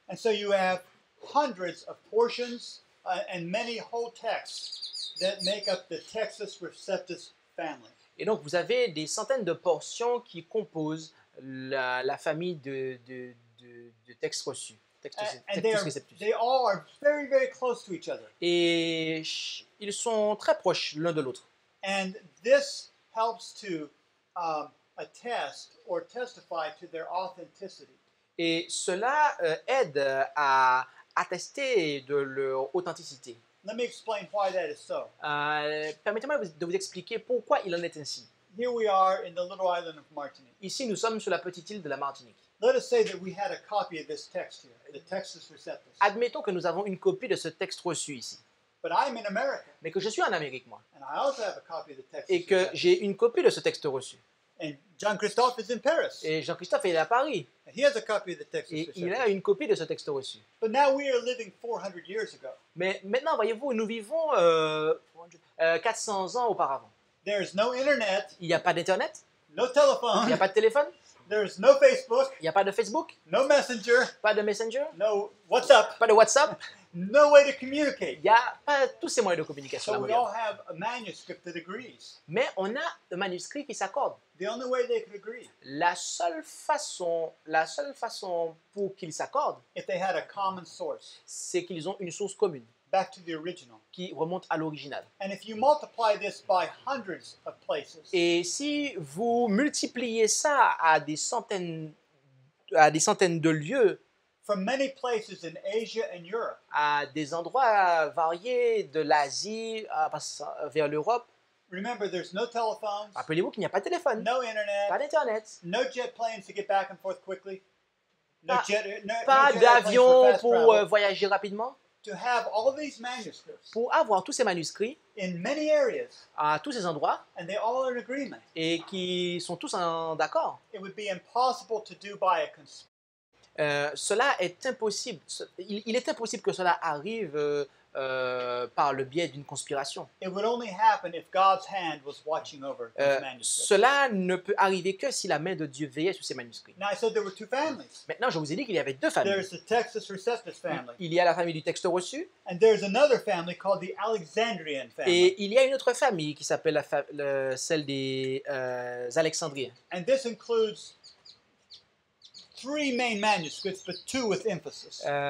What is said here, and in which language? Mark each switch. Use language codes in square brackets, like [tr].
[en] And so you have hundreds of portions and many whole texts that make up the Textus Receptus family. [fr] Et donc, vous avez des centaines de portions qui composent la famille de textes reçus. [en] And Textus Receptus. they all are very, very close to each other. [fr] Et ils sont très proches l'un de l'autre. [en] And this helps to attest or testify to their authenticity. [fr] Et cela aide à attester de leur authenticité. [en] Let me explain why that is so. [fr] Permettez-moi de vous expliquer pourquoi il en est ainsi. [en] here we are in the little island of Martinique. [fr] Ici, nous sommes sur la petite île de la Martinique. [en] Let us say that we had a copy of this text here, the Textus Receptus. [fr] Admettons que nous avons une copie de ce texte reçu ici, [en] But I'm in America, [fr] mais que je suis en Amérique, moi, [en] and I also have a copy of the Textus [fr] et que [en] Receptus. [fr] j'ai une copie de ce texte reçu. [en] And John Christophe is in Paris, [fr] Et Jean-Christophe est à Paris, [en] and he has a copy of the Textus [fr] et il a [en] Receptus. [fr] une copie de ce texte reçu. [en] But now we are living 400 years ago. [fr] Mais maintenant, voyez-vous, nous vivons 400 ans auparavant. [en] There is no internet, [fr] Il n'y a pas d'Internet, [en] no [fr] il n'y a pas de téléphone, [en] there is no Facebook, [fr] il n'y a pas de Facebook, [en] no Messenger, [fr] pas de Messenger, [en] no WhatsApp, [fr] pas de WhatsApp. [en] no way to communicate. [fr] Il n'y a pas tous ces moyens de communication. [en] So we all have a manuscript that agrees. [fr] Mais on a un manuscrit qui s'accorde. [en] The only way they could agree, [fr] La seule façon pour qu'ils s'accordent, [en] if they had a common source, [fr] c'est qu'ils ont une source commune [en] back to the original. [fr] qui remonte à l'original. [en] And if you multiply this by hundreds of places, [fr] Et si vous multipliez ça à des centaines de lieux, [en] from many places in Asia and Europe, [fr] à des endroits variés de l'Asie vers l'Europe, [en] remember there's no telephones, [fr] rappelez-vous qu'il n'y a pas de téléphone, [en] no [fr] pas [en] internet, [fr] d'Internet, [en] no jet planes to get back and forth quickly, no [fr] Pas- [en] jet, no, [fr] pas [en] no jet airplanes for [fr] d'avion [en] fast [fr] pour [en] travel. [fr] voyager rapidement. [en] To have all these manuscripts [fr] Pour avoir tous ces manuscrits [en] in many areas, [fr] à tous ces endroits [en] and they all are in agreement, [fr] et qui sont tous d'accord, [en] it would be impossible to do by a [fr] cela est impossible. Il est impossible que cela arrive par le biais d'une conspiration. [en] It would only happen if God's hand was watching over those manuscripts. [fr] Cela ne peut arriver que si la main de Dieu veillait sur ces manuscrits. [en] Now I said there were two families. [fr] Maintenant, je vous ai dit qu'il y avait deux familles. [en] There's the Textus Receptus family, [fr] Il y a la famille du texte reçu [en] and there's another family called the Alexandrian family. [fr] et il y a une autre famille qui s'appelle celle des Alexandriens. [en] And this includes three main manuscripts, but two with emphasis.